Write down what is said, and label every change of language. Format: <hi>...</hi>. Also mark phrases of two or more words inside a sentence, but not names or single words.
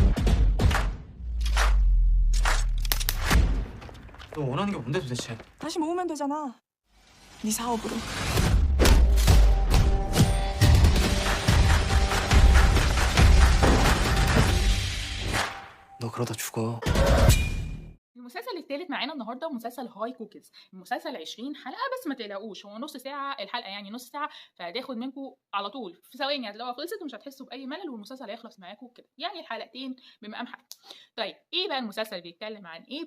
<ko>너 원하는 게 뭔데 도대체? 다시 모으면 되잖아. 네 사업으로. 너 그러다 죽어.</ko> <ar>المسلسل الثالث معانا النهارده مسلسل هاي كوكيز. المسلسل 20 حلقه بس، ما تقلقوش، هو نص ساعه الحلقه، يعني نص ساعه، فهتاخد منكم على طول في ثواني، هتلاقوها خلصت ومش هتحسوا باي ملل، والمسلسل هيخلص معاكم كده، يعني الحلقتين بمقام حلقه. طيب ايه بقى المسلسل بيتكلم عن ايه؟</ar>